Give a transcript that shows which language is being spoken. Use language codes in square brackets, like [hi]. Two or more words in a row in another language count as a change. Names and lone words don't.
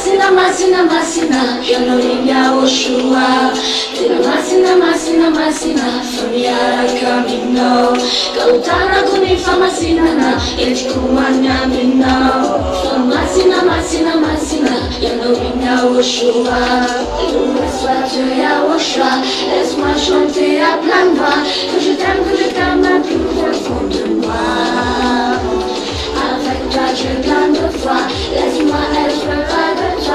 [mg] masina masina ianao iny Yahhoshua tena masina masina fa miaraka aminao ka ho tanako ny famasinana endriko hoany aminao fa masina ianao iny Yahhoshua. [fr] Laisse-moi te YAHOSHUAH, laisse-moi chanter à plein voix que je t'aime au plus profond de moi. Avec toi j'ai plein de foi, laisse-moi être près de toi.